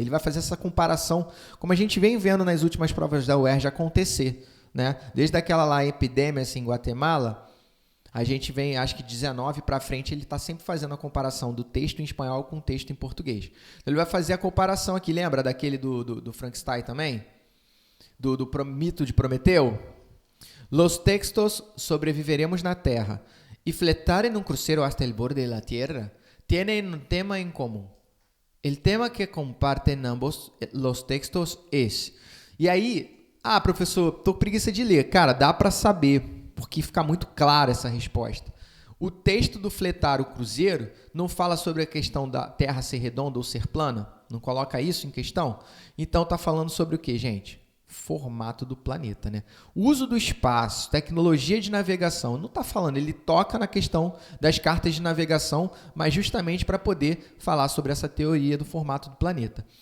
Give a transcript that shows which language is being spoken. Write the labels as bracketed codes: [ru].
[pt] Ele vai fazer essa comparação, como a gente vem vendo nas últimas provas da UERJ acontecer, né? Desde aquela lá, epidemias em Guatemala, A gente vem, acho que 19 para frente, ele está sempre fazendo a comparação do texto em espanhol com o texto em português. Então, ele vai fazer a comparação aqui, lembra daquele do Frankenstein também? Do mito de Prometeu? [es] Los textos sobreviveremos na Terra e fletar en un crucero hasta el borde de la Tierra tienen un tema en común. El tema que comparten ambos los textos es... [pt] E aí, professor, tô com preguiça de ler. Cara, dá para saber, porque fica muito clara essa resposta. O texto do Fletar o Cruzeiro não fala sobre a questão da Terra ser redonda ou ser plana? Não coloca isso em questão? Então, tá falando sobre o quê, gente? Formato do planeta, né? O uso do espaço, tecnologia de navegação, não está falando, ele toca na questão das cartas de navegação, mas justamente para poder falar sobre essa teoria do formato do planeta.